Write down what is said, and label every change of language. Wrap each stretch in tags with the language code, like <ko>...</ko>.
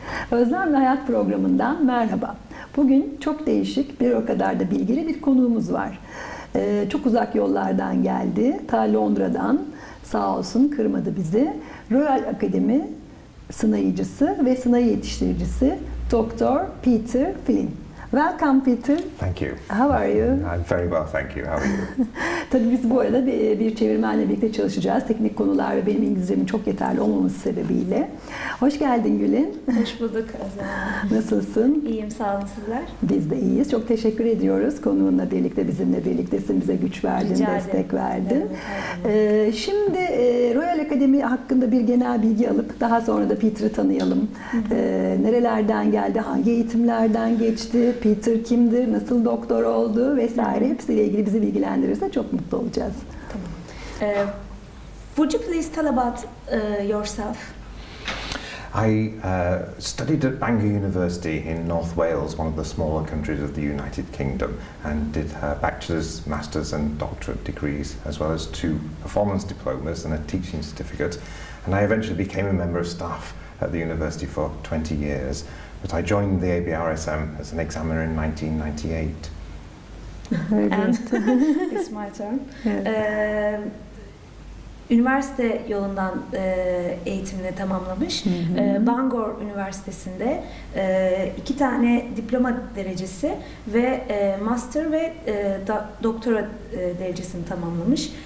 <tr>Özlemle Hayat programından merhaba. Bugün çok değişik, bir o kadar da bilgili bir konuğumuz var. Çok uzak yollardan geldi. Ta Londra'dan, sağ olsun kırmadı bizi. Royal Akademi sınayıcısı ve sınayı yetiştiricisi Dr.</tr> <en>Peter Flinn. Welcome Peter. Thank you. How are you? I'm very well, thank you. How are you?</en> <tr>Tabii biz bu arada bir çevirmenle birlikte çalışacağız. Teknik konular ve benim İngilizcemin çok yeterli olmaması sebebiyle. Hoş geldin Gül'ün. Hoş bulduk Özlem. Nasılsın? İyiyim, sağ olun sizler. Biz de iyiyiz. Çok teşekkür ediyoruz. Konuğunla birlikte, bizimle birliktesin. Bize güç verdin, destek verdin. Şimdi Royal Akademi hakkında bir genel bilgi alıp daha sonra da Peter'ı tanıyalım. Nerelerden geldi, hangi eğitimlerden geçti, Peter kimdir, nasıl doktor oldu vesaire hepsiyle ilgili bizi bilgilendirirse çok mutlu olacağız. Tamam.</tr> <en>Would you please tell about yourself? I studied at Bangor University in North Wales, one of the smaller countries of the United Kingdom, and did bachelor's, master's and doctorate degrees, as well as 2 performance diplomas and a teaching certificate. And I eventually became a member of staff at the university for 20 years. But I joined the ABRSM as an examiner in 1998. And it's my turn.</en> <tr>Evet. Üniversite yolundan eğitimini tamamlamış. Bangor Üniversitesi'nde 2 tane diploma derecesi ve master ve doktora derecesini tamamlamış.</tr>